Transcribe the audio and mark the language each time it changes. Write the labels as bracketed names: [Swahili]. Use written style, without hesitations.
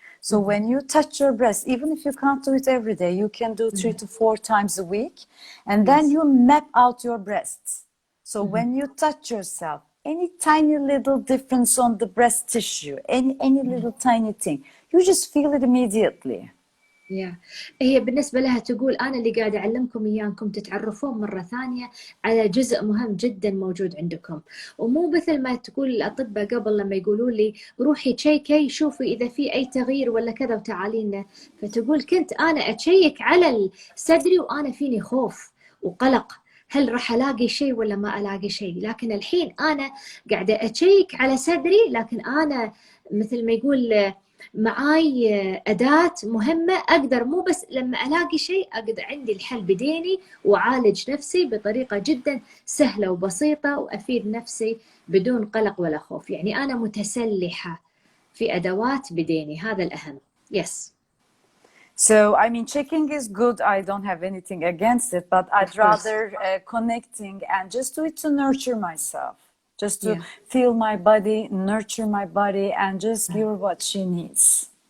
[English] So when you touch your breast, even if you can't do it every day, you can do 3 to 4 times a week. And then you map out your breasts. So when you touch yourself, any tiny little difference on the breast tissue, any little tiny thing, you just feel it immediately. [Arabic] هي بالنسبة لها تقول أنا اللي قاعدة أعلمكم إياكم تتعرفون مرة ثانية على جزء مهم جدا موجود عندكم، ومو مثل ما تقول الأطباء قبل لما يقولوا لي روحي تشيكي شوفي إذا في أي تغيير ولا كذا وتعالينا. فتقول كنت أنا أتشيك على صدري وأنا فيني خوف وقلق، هل راح ألاقي شيء ولا ما ألاقي شيء؟ لكن الحين أنا قاعدة أتشيك على صدري، لكن أنا مثل ما يقول معاي أداة مهمة أقدر مو بس لما ألاقي شيء أقدر عندي الحل بديني وأعالج نفسي بطريقة جدا سهلة وبسيطة وأفيد نفسي بدون قلق ولا خوف. يعني أنا متسلحة في أدوات بديني، هذا الأهم. [English] Yes. So, I mean, checking is good. I don't have anything against it, but I'd rather connecting and just do it to nurture myself. Just to feel my body, nurture my body, and just give her what she needs.